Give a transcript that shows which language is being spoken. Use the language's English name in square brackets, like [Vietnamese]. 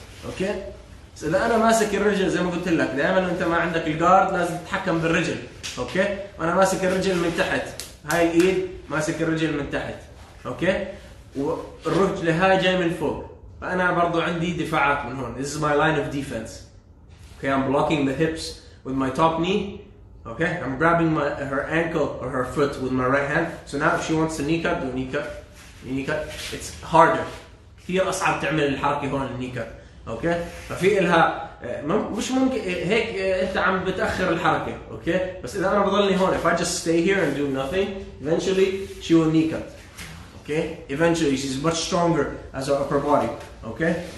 [Arabic] اوكي؟ بس اذا انا ماسك الرجل زي ما قلت لك، دائما انت ما عندك الجارد لازم تتحكم بالرجل، اوكي؟ وانا ماسك الرجل من تحت، هاي الايد ماسك الرجل من تحت، اوكي؟ والرجل هاي جاي من فوق، فانا برضو عندي دفاعات من هون. [English] This is my line of defense. Okay, I'm blocking the hips with my top knee. Okay, I'm grabbing her ankle or her foot with my right hand. So now if she wants to knee cut, do knee cut. It's harder. [Arabic] كثير أصعب تعمل الحركة هون الني كات. Okay, ففي إلها مش ممكن هيك أنت عم بتأخر الحركة. [English] Okay, [Arabic] بس إذا أنا بضلني هون, [English] if I just stay here and do nothing, eventually she will knee cut. Okay, eventually she's much stronger as her upper body. Okay,